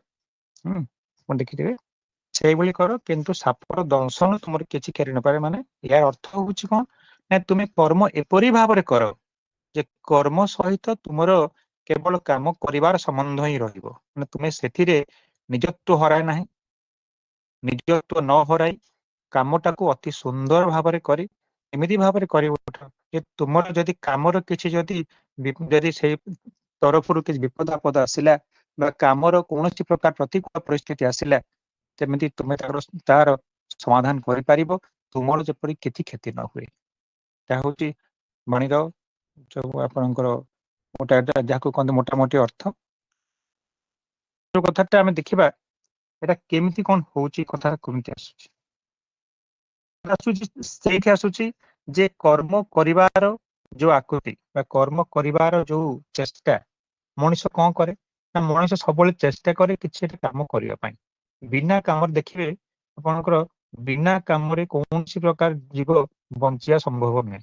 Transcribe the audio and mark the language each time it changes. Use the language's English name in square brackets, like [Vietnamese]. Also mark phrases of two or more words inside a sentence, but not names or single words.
[Odia] ଦେଖିଥିବେ ସେହି କର, କିନ୍ତୁ ସାପର ଦଂଶନ ତୁମର କିଛି କରି ନ ପାରେ। ମାନେ ଯାର ଅର୍ଥ ହେଉଛି କଣ ନା ତୁମେ କର୍ମ ଏପରି ଭାବରେ କର ଯେ କର୍ମ ସହିତ ତୁମର କେବଳ କାମ କରିବାର ସମ୍ବନ୍ଧ ହିଁ ରହିବ। ମାନେ ତୁମେ ସେଥିରେ ନିଜତ୍ୱ ହରାଅ ନାହିଁ, ନିଜତ୍ୱ ନ ହରାଇ କାମଟାକୁ ଅତି ସୁନ୍ଦର ଭାବରେ କରି ଏମିତି ଭାବରେ କରି ଉଠ ଯେ ତୁମର ଯଦି କାମର କିଛି ଯଦି ସେ ତରଫରୁ କିଛି ବିପଦ ଆପଦ ଆସିଲା ବା କାମର କୌଣସି ପ୍ରକାର ପ୍ରତିକୂଳ ପରିସ୍ଥିତି ଆସିଲା ତେମିତି ତୁମେ ତାର ସମାଧାନ କରି ପାରିବ, ତୁମର ଯେପରି କିଛି କ୍ଷତି ନ ହୁଏ। ତା ହେଉଛି ବାଣୀର ଯୋ ଆପଣଙ୍କର ମୋଟା ଯାକୁ କହନ୍ତେ ମୋଟା ମୋଟି ଅର୍ଥ। ଯୋ କଥାଟା ଆମେ ଦେଖିବା ଏଟା କେମିତି କଣ ହେଉଛି କଥା କେମିତି ଆସୁଛି ସେଇଠି ଆସୁଛି ଯେ କର୍ମ କରିବାର ଯୋଉ ଆକୃତି ବା କର୍ମ କରିବାର ଯୋଉ ଚେଷ୍ଟା ମଣିଷ କଣ କରେ ନା ମଣିଷ ସବୁବେଳେ ଚେଷ୍ଟା କରେ କିଛି ଗୋଟେ କାମ କରିବା ପାଇଁ। ବିନା କାମରେ ଦେଖିବେ ଆପଣଙ୍କର ବିନା କାମରେ କୌଣସି ପ୍ରକାର ଜୀବ ବଞ୍ଚିବା ସମ୍ଭବ ନୁହେଁ।